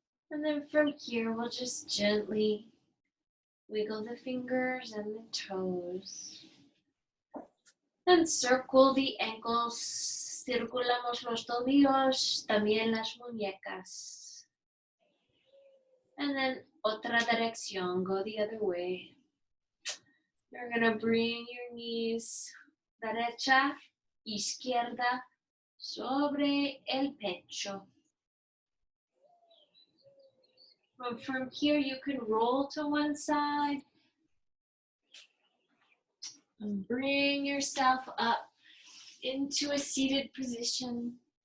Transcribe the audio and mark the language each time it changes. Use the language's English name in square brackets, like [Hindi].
[English] And then from here, we'll just gently wiggle the fingers and the toes. And circle the ankles. [Spanish] Circulamos los tobillos, también las muñecas. [English] And then [Spanish] otra dirección, [English] go the other way. You're gonna bring your knees [Spanish] derecha, izquierda, sobre el pecho. [English] From here, you can roll to one side and bring yourself up into a seated position.